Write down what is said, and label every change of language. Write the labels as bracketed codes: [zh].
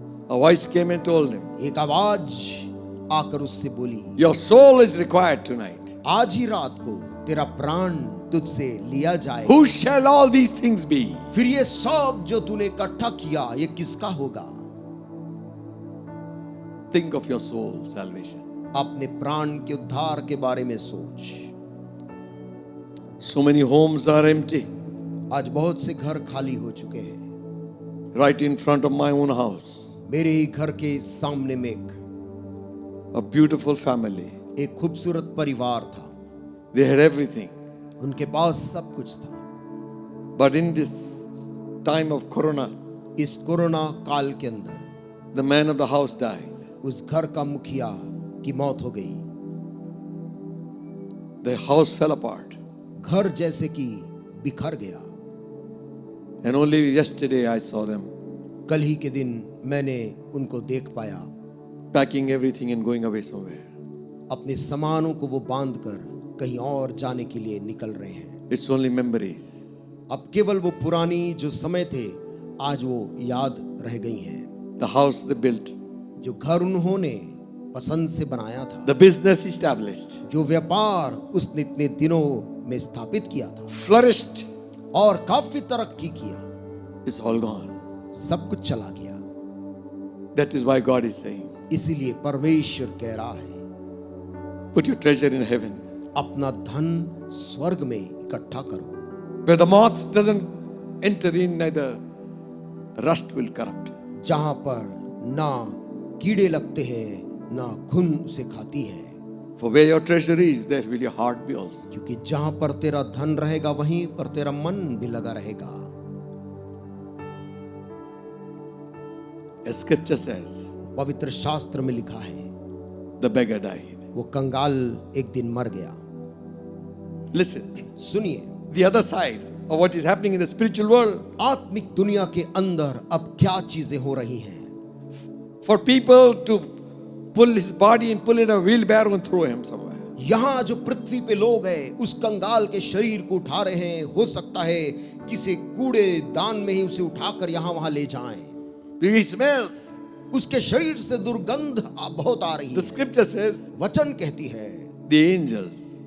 [en] a voice came and told him, [hi] एक आवाज आकर उससे बोली, [en] your soul is required tonight. [hi] आज ही रात को तेरा प्राण तुझसे लिया जाए। [en] Who shall all these things be? [hi] फिर ये सब जो तूने इकट्ठा किया, ये किसका होगा? [en] Think of your soul salvation. [hi] अपने प्राण के उद्धार के बारे में सोच। [en] So many homes are empty [hi] आज बहुत से घर खाली हो चुके हैं। [en] right in front of my own house. [hi] मेरे ही घर के सामने में [en] A beautiful family. [hi] एक खूबसूरत परिवार था। [en] They had everything. [hi] उनके पास सब कुछ था, [en] But in this time of corona, [hi] इस कोरोना काल के अंदर [en] the man of the house died. [hi] उस घर का मुखिया की मौत हो गई। [en] The house fell apart. [hi] घर जैसे कि बिखर गया। [en] And only yesterday I saw them [hi] कल ही के दिन मैंने उनको देख पाया, [en] packing everything and going away somewhere. [hi] अपने सामानों को वो बांध कर कहीं और जाने के लिए निकल रहे हैं। [en] It's only memories. [hi] अब केवल वो पुरानी जो समय थे, आज वो याद रह गई हैं। [en] The house they built, [hi] जो घर उन्होंने पसंद से बनाया था, [en] the business established, [hi] जो व्यापार उसने इतने दिनों में स्थापित किया था [en] flourished, [hi] और काफी तरक्की किया, [en] is all gone. [hi] सब कुछ चला गया। [en] That is why God is saying, [hi] इसीलिए परमेश्वर कह रहा है, [en] put your treasure in heaven, [hi] अपना धन स्वर्ग में इकट्ठा करो, [en] where the moth doesn't enter in, neither rust will corrupt. [hi] जहां पर ना कीड़े लगते हैं, ना घुन उसे खाती है। [en] For where your treasure is, there will your heart be also. [hi] क्योंकि जहां पर तेरा धन रहेगा, वहीं पर तेरा मन भी लगा रहेगा। [en] As scripture says, [hi] पवित्र शास्त्र में लिखा है, [en] the beggar died. [hi] वो कंगाल एक दिन मर गया। [en] Listen, [hi] सुनिए, [en] the other side of what is happening in the spiritual world. [hi] आत्मिक दुनिया के अंदर अब क्या चीजें हो रही हैं? [en] For people to pull his body and pull in a wheelbarrow and throw him somewhere. [hi] यहाँ जो पृथ्वी पे लोग हैं, उस कंगाल के शरीर को उठा रहे हैं। हो सकता है किसी कूड़े दान में ही उसे उठाकर यहाँ वहां ले जाएं। [en] He smells. [hi] उसके शरीर से दुर्गंध बहुत आ रही [en] The [hi] है। [en] scripture says, [hi] वचन कहती है [en] the angels,